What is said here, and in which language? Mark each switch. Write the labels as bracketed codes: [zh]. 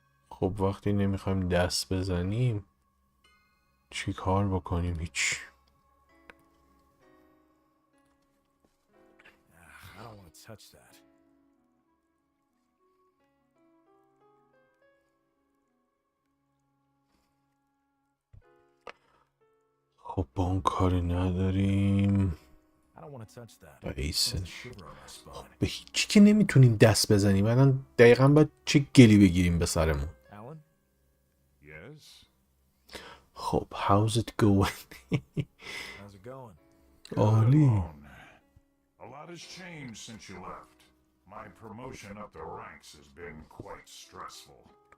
[fa] خب وقتی نمیخوایم دست بزنیم چی کار بکنیم؟ هیچ. [en] I don't want to touch that. [fa] خب با اون کاری نداریم. [en] I don't want to touch that. ایسن. [fa] خب به هیچی که نمیتونیم دست بزنیم. الان دقیقا باید چه گلی بگیریم به سرمون. [en] Alan? Yes? خب how's it going? How's it going? [fa] عالی. [en] A lot has changed since you left. My promotion up the ranks has been quite stressful.